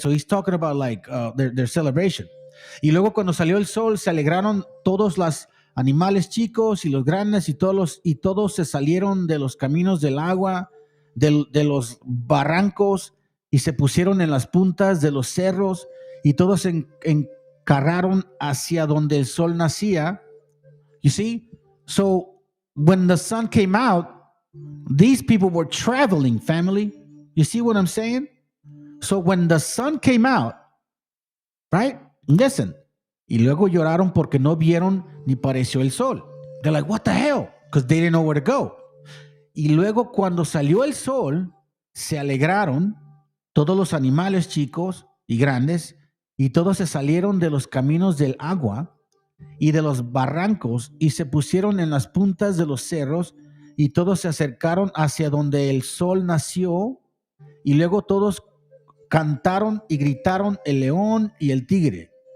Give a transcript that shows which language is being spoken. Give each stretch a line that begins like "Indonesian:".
English: So he's talking about like their celebration.
Spanish: Y luego cuando salió el sol se alegraron todos los animales chicos y los grandes, y todos se salieron de los caminos del agua, de los barrancos, y se pusieron en las puntas de los cerros, y todos se encarraron hacia donde el sol nacía.
English: You see? So when the sun came out, these people were traveling, family. You see what I'm saying? So when the sun came out, right? Listen.
Spanish: Y luego lloraron porque no vieron ni pareció el sol.
English: They're like, what the hell? Because they didn't know where to go.
Spanish: Y luego cuando salió el sol, se alegraron todos los animales chicos y grandes, y todos se salieron de los caminos del agua y de los barrancos, y se pusieron en las puntas de los cerros, y todos se acercaron hacia donde el sol nació, y luego todos cantaron y gritaron el león y el tigre.